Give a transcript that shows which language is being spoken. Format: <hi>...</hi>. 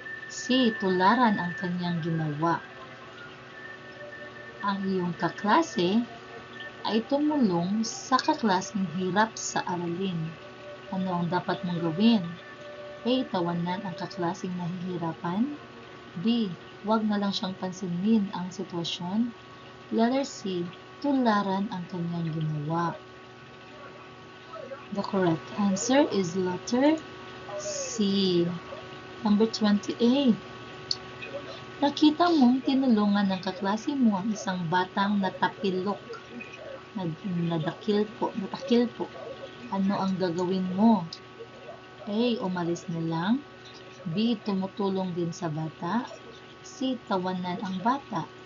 <tl>C. Tularan ang kanyang ginawa. Ang iyong kaklase ay tumulong sa kaklaseng hirap sa aralin. Ano ang dapat mong gawin? A. Tawanan ang kaklaseng nahihirapan. B. Huwag na lang siyang pansinin ang sitwasyon. Letter C. Tularan ang kanyang ginawa.</tl> <en>The correct answer is letter C. Number 28.</en> <tl>Nakita mong tinulungan ng kaklase mo ang isang batang natapilok. Natakil po. Ano ang gagawin mo? A. Umalis na lang. B. Tumutulong din sa bata. C. Tawanan ang bata.</tl>